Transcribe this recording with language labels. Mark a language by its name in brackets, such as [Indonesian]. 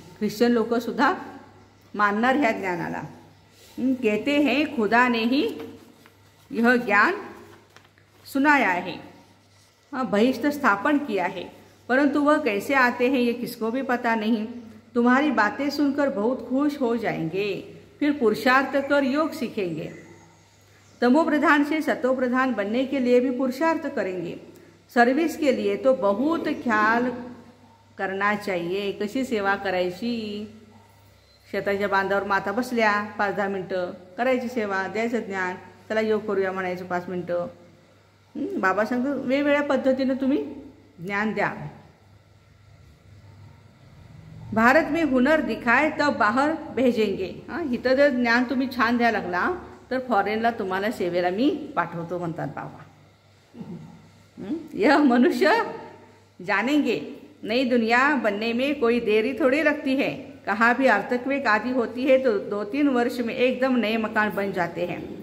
[Marathi] Christian लोक सुद्धा मानणार ह्या ज्ञानाला. [Hindi] कहते हैं खुदा ने ही यह ज्ञान सुनाया है, बहिष्ठ स्थापन किया है, परंतु वह कैसे आते हैं ये किसको भी पता नहीं. तुम्हारी बातें सुनकर बहुत खुश हो जाएंगे, फिर पुरुषार्थ कर योग सीखेंगे. तमो प्रधान से सतो प्रधान बनने के लिए भी पुरुषार्थ करेंगे। सर्विस के लिए तो बहुत ख्याल करना चाहिए, [Marathi] कशी सेवा करायची। शेताच्या बांधावर माता बसल्या 5-10 मिनटं करायची सेवा, द्यायचं ज्ञान, त्याला योग करूया म्हणायचं 5 मिनटं। बाबा सांगतो वेगवेगळ्या पद्धतीने तुम्ही ज्ञान द्या। [Hindi] भारत में हुनर दिखाए तब बाहर भेजेंगे। [Marathi] इथं जर ज्ञान तुम्ही छान द्यायला लागला तर फॉरेनला तुम्हाला सेवेला मी पाठवतो म्हणतात बाबा। [Hindi] यह मनुष्य जानेंगे, नई दुनिया बनने में कोई देरी थोड़ी लगती है। कहाँ भी अर्थक्वेक आदि होती है तो 2-3 वर्ष में एकदम नए मकान बन जाते हैं।